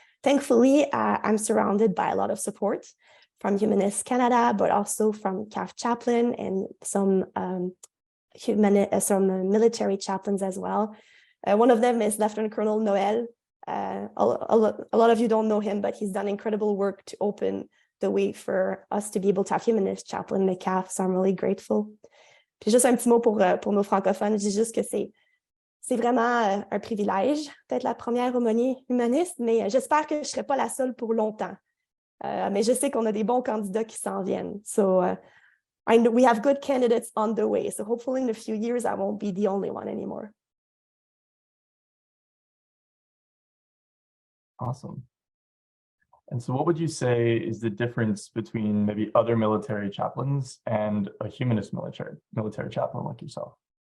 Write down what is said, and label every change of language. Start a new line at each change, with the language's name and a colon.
English: Thankfully, I'm surrounded by a lot of support from Humanist Canada, but also from CAF chaplain and some military chaplains as well. One of them is Lieutenant Colonel Noel. A lot of you don't know him, but he's done incredible work to open the way for us to be able to have Humanist Chaplain in the CAF. So I'm really grateful.
French: Puis juste un petit mot pour nos francophones, je dis juste que c'est vraiment un privilège d'être la première aumônier humaniste, mais j'espère que je ne serai pas la seule pour longtemps. Mais je sais qu'on a des bons candidats qui s'en viennent.
English: So I know we have good candidates on the way. So hopefully in a few years, I won't be the only one anymore. Awesome. And so what would you say is the difference between maybe other military chaplains and a humanist military chaplain like yourself?